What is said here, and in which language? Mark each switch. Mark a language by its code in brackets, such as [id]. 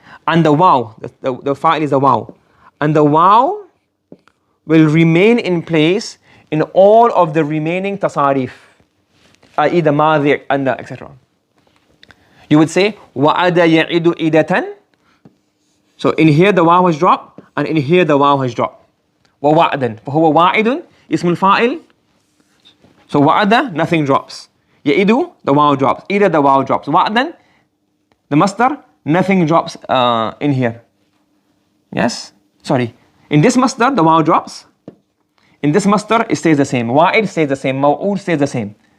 [en] And the waw, the fa'il is the waw. And the waw will remain in place in all of the remaining tasarif, i.e. the madhi' and the etc. You would say [ar] وَعَدَ يَعِدُ إِدَةً. [en] So in here the waw has dropped, and in here the waw has dropped. [ar] وَوَعْدًا فَهُوَ وَاعِدٌ اسم الفاعل. [en] So وَعَدَ, nothing drops. يَعِدُ, the waw drops. Ida, the waw drops. وَعْدًا, the masdar, nothing drops in here. Yes? Sorry. In this masdar, the waw drops. In this masdar, it stays the same. Wa'id stays the same. Maw'ud stays the same.